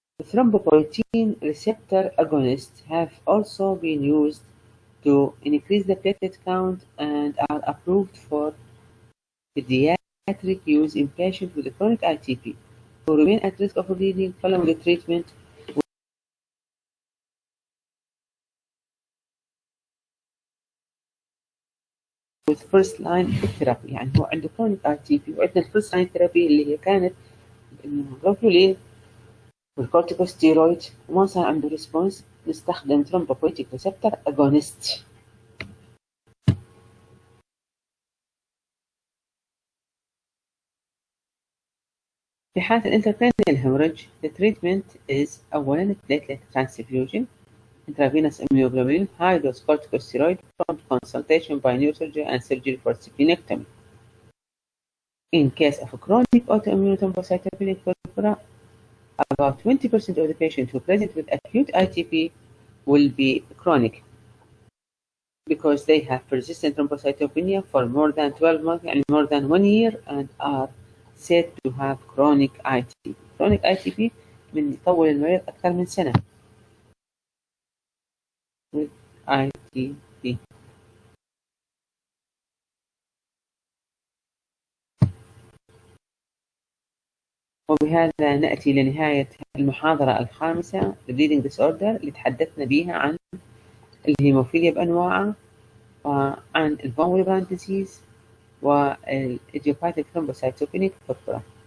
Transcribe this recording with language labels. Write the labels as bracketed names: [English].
[English] Thrombopoietin receptor agonists have also been used to increase the platelet count and are approved for pediatric use in patients with chronic ITP who remain at risk of bleeding following the treatment with first line therapy. [Arabic] يعني هو عنده chronic ITP وعندنا الفيرست لاين ثيرابي اللي هي كانت الجلوبولين والكورتيكوستيرويد وما صار عنده ريسبونس نستخدم thrombopoietic receptor agonist. في حالة الانتركرانيال [English] hemorrhage, the treatment is [Arabic] أولاً [English] platelet transfusion, intravenous immunoglobulin, high-dose corticosteroid, prompt consultation by neurosurgeon and surgery for splenectomy. In case of chronic autoimmune thrombocytopenic purpura, about 20% of the patients who present with acute ITP will be chronic because they have persistent thrombocytopenia for more than 12 months and more than 1 year and are said to have chronic ITP. [Arabic] Chronic ITP من يطول المريض أكثر من سنة [English] with ITP. [Arabic] وبهذا نأتي لنهاية المحاضرة الخامسة Bleeding Disorder اللي تحدثنا بها عن الهيموفيليا بأنواعها وعن الفون ويلبراند ديزيز والإيديوباثيك ثرومبوسايتوبينيك بوربرا.